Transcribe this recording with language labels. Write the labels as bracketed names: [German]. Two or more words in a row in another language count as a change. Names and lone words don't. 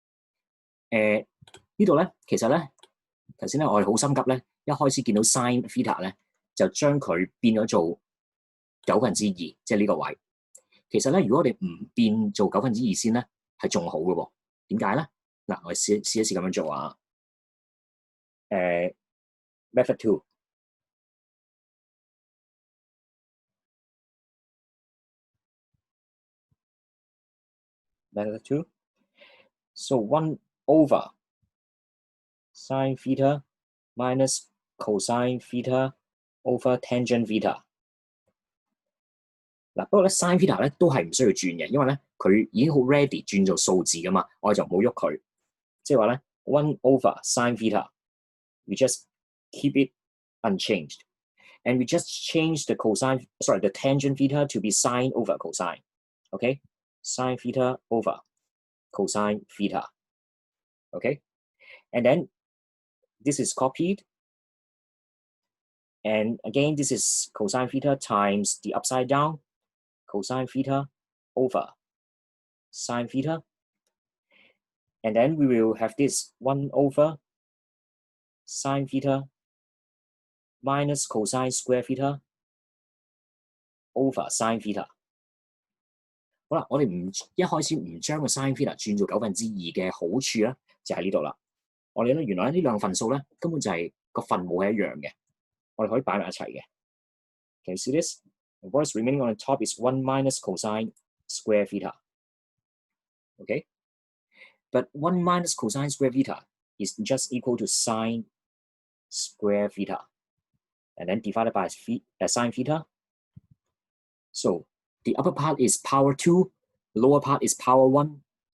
[Cantonese] 呢度咧，其實咧頭先咧我哋好心急咧，一開始見到 [English] sin theta [Cantonese] 咧，就將佢變咗做2/9，即係呢個位。其實咧，如果我哋唔變做2/9先咧，係仲好嘅喎。點解咧？嗱，我哋試一試咁樣做啊。Method 2。Method 2. [English] So 1/sin theta minus cosine theta over tangent theta。 [Cantonese] 嗱，不過咧 [English] sin theta [Cantonese] 咧都係唔需要轉嘅，因為咧佢已經好 ready 轉做數字噶嘛，我哋就冇喐佢。即係話咧 [English] 1/sin theta，we just keep it unchanged, and we just change the the tangent theta to be sine over cosine. Okay, sine theta over cosine theta. Okay, and then this is copied. And again, this is cosine theta times the upside down, cosine theta over sine theta. And then we will have this 1/sin theta minus cosine square theta over sine theta。 [Cantonese] 好啦，我哋一開始唔將個 [English] sin theta [Cantonese] 轉做2/9嘅好處咧，就喺呢度啦。我哋咧原來呢兩個份數咧根本就係個分母係一樣嘅，我哋可以擺埋一齊嘅。 [English] Can you see this? What is remaining on the top is 1 minus cosine square theta. Okay? But 1 minus cosine square theta is just equal to sine square theta. And then divided by sine theta. So the upper part is power 2, the lower part is power 1.